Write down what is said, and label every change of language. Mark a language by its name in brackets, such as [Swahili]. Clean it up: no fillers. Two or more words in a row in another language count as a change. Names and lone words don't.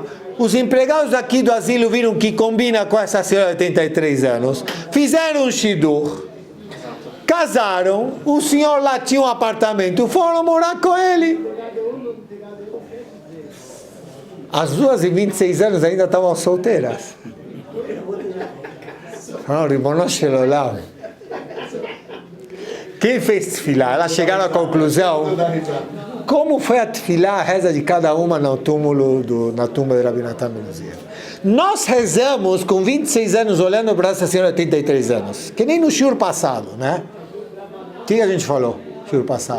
[Portuguese] Os empregados aqui do asilo viram que combina com essa senhora de 83 anos, fizeram um shidur, casaram, o senhor lá tinha um apartamento, foram morar com ele. As duas de 26 anos ainda estavam solteiras. [Hebrew] רבונו של עולם. [Portuguese] Quem fez tefilá? Elas chegaram à conclusão. Como foi a tefilá, a reza de cada uma na tumba do Rabbi Natan ben Uziel? Nós rezamos com 26 anos olhando para essa senhora de 83 anos. Que nem no shiur passado, né? O que a gente falou no shiur passado?